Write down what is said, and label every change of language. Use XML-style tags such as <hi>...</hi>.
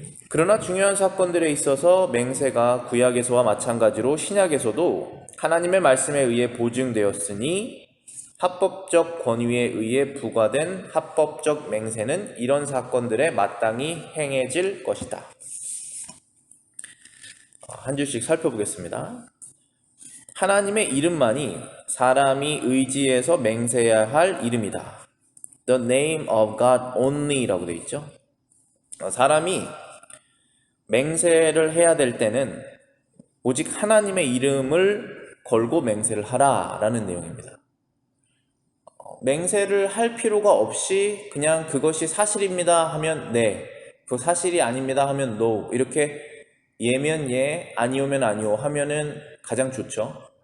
<ko>그러나 중요한 사건들에 있어서 맹세가 구약에서와 마찬가지로 신약에서도 하나님의 말씀에 의해 보증되었으니 합법적 권위에 의해 부과된 합법적 맹세는 이런 사건들에 마땅히 행해질 것이다. 한 줄씩 살펴보겠습니다. 하나님의 이름만이 사람이 의지해서 맹세해야 할 이름이다.</ko> <en>The name of God only</en> <ko>라고 되어 있죠. 사람이 맹세를 해야 될 때는 오직 하나님의 이름을 걸고 맹세를 하라라는 내용입니다. 맹세를 할 필요가 없이 그냥 그것이 사실입니다 하면 네, 그거 사실이 아닙니다 하면 no, 이렇게 예면 예, 아니오면 아니오 하면은 가장 좋죠.</ko>